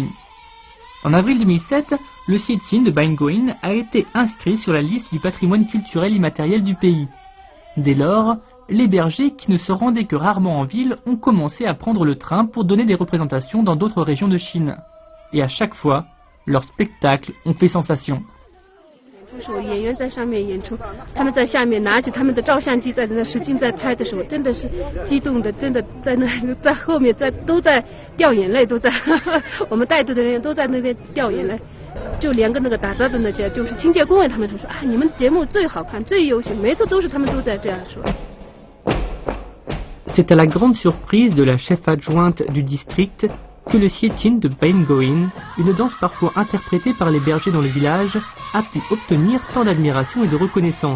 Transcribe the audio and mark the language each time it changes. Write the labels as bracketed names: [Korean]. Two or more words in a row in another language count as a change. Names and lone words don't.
[French] En avril 2007, le Sietin de Baingoin a été inscrit sur la liste du patrimoine culturel immatériel du pays. Dès lors, les bergers qui ne se rendaient que rarement en ville ont commencé à prendre le train pour donner des représentations dans d'autres régions de Chine. Et à chaque fois, leurs spectacles ont fait sensation. [Chinese] 演员在上面演出，他们在下面拿起他们的照相机在那使劲在拍的时候，真的是激动的，真的在那在后面都在掉眼泪，都在我们带队的人都在那边掉眼泪，就连个那个打杂的那些，就是清洁工人，他们都说啊，你们的节目最好看，最优秀，每次都是他们都在这样说。 [French] C'est à la grande surprise de la chef adjointe du district que le Sietin de Baingoin, une danse parfois interprétée par les bergers dans le village, a pu obtenir tant d'admiration et de reconnaissance.